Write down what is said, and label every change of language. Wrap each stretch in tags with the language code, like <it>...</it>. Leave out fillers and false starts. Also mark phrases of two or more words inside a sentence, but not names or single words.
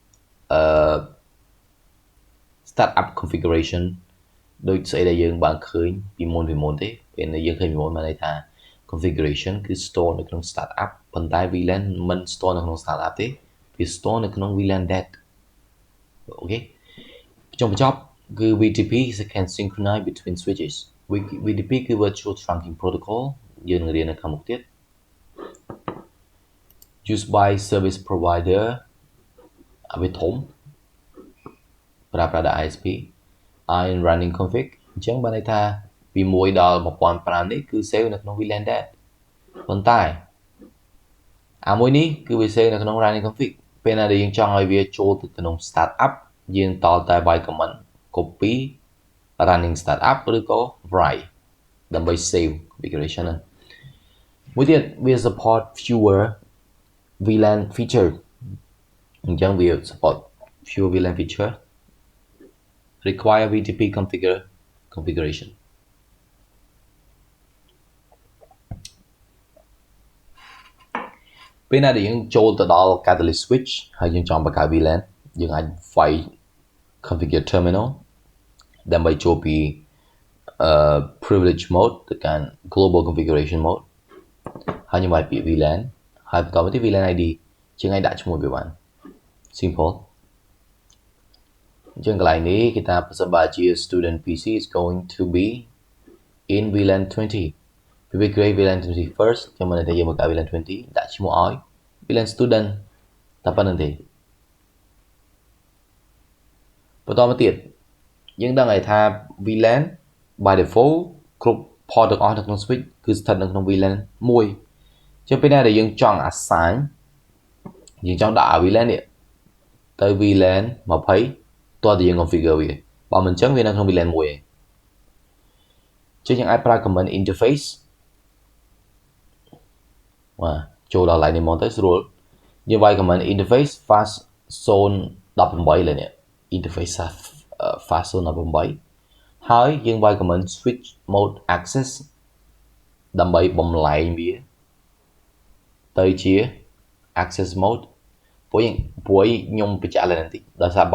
<en>startup configuration</en> <km>ដូចស្អីដែលយើងបានឃើញពីមុនទេពេលយើងឃើញពីមុនបានន័យថា configuration គឺ store នៅក្នុង startup ប៉ុន្តែ VLAN មិន store នៅក្នុង startup ទេវា store នៅក្នុង</km> <en>VLAN dat</en> <km>អូខេចុងបញ្ចប់គឺ</km> <en>VTP can synchronize between switches VTP</en> <km>គឺ</km> <en>virtual trunking protocol</en> <km>យើងនឹងរៀននៅខាងមុខទៀត</km> <en>used by service provider</en> <km>វាធំប្រើប្រាស់ដោយ ISP</km> <en>in running config</en> <km>អញ្ចឹងបានន័យថាពី1ដល់ 1500នេះគឺ save នៅក្នុង</km> <en>VLAN dat</en> <km>ប៉ុន្តែមួយនេះគឺវា save នៅក្នុង</km> <en>running config</en> <km>ពេលណាដែលយើងចង់ឲ្យវាចូលទៅក្នុង startup យើងតតែ</km> <en>by command copy running startup</en> <km>ឬក៏ write ដើម្បី</km> <en>save configuration</en> <km>ហ្នឹងមួយទៀតវា</km> <en>support fewer VLAN feature</en> <km>អញ្ចឹងវា</km> <en>support fewer VLAN feature require VTP configuration</en> <km>ពេលណាដែលយើងចូលទៅដល់</km> <en>catalyst switch</en> <km>ហើយយើងចង់បង្កើត VLAN យើងអាចវាយ</km> <en>configure terminal</en> <km>ដើម្បីចូលពី</km> <en>privilege mode</en> <km>ទៅកាន់</km> <en>global configuration mode</en> <km>ហើយយើងវាយពាក្យ VLAN ហើយបន្តមកទៀត</km> <en>VLAN ID</en> <km>ជាងអាចដាក់ឈ្មោះវាបាន simple អញ្ចឹងកន្លែងនេះគេថាប្រសិនបើជា</km> <en>student PC is going to be in VLAN 20 we create VLAN 20 first</en> <km>ចាំមើលតែយើងបង្កើត VLAN 20ដាក់ឈ្មោះឲ្យ</km> <en>VLAN student</en> <km>តែប៉ុណ្្នឹងទេ បន្តមកទៀតយើងដឹងហើយថា</km> <en>VLAN by default</en> <km>គ្រប់ port ទាំងអស់នៅក្នុង switch គឺស្ថិតនៅក្នុង VLAN 1ចឹងពេលណាដែលយើងចង់ assign យើងចង់ដាក់ VLAN នេះទៅ VLAN 20តើយើង configure វាបើមិនអញ្ចឹងវានៅក្នុង VLAN 1ឯងចឹងយើងអាចប្រើ</km> <en>command interface</en> <km>បាទចូលដល់ line នេះមកទៅស្រួលយើងវាយ</km> <en>command interface fast zone 18</en> <km>លើនេះ</km> <en>interface fast zone 18</en> <km>ហើយយើងវាយ</km> <en>command switch mode</en> <km>access ដើម្បីបំលែងវាទៅជា</km> <en>access mode</en> <km>ព្រោះខ្ញុំបញ្ជាក់ឡើងបន្តិចដោយសារ</km>